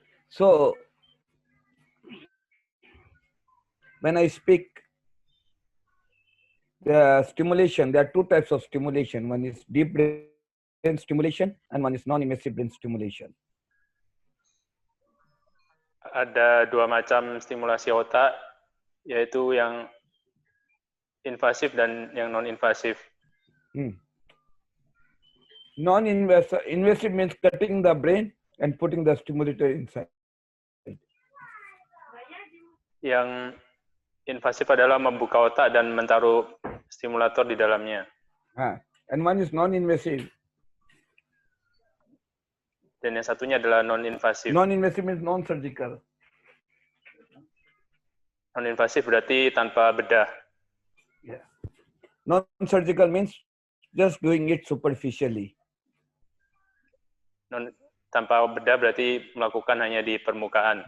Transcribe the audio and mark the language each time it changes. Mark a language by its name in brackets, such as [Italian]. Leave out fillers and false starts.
[English] So, when I speak the stimulation, there are two types of stimulation. One is deep brain stimulation and one is non-invasive brain stimulation. [Indonesian] Ada dua macam stimulasi otak, yaitu yang invasif dan yang non-invasif. [English] Non-invasive means cutting the brain and putting the stimulator inside. [Indonesian] Yang invasif adalah membuka otak dan menaruh stimulator di dalamnya. [English] And one is non-invasive. [Indonesian] Dan yang satunya adalah non-invasif. [English] Non-invasive means non-surgical. [Indonesian] Non-invasif berarti tanpa bedah. Yeah. [English] Non-surgical means just doing it superficially. [Indonesian] Tanpa bedah berarti melakukan hanya di permukaan.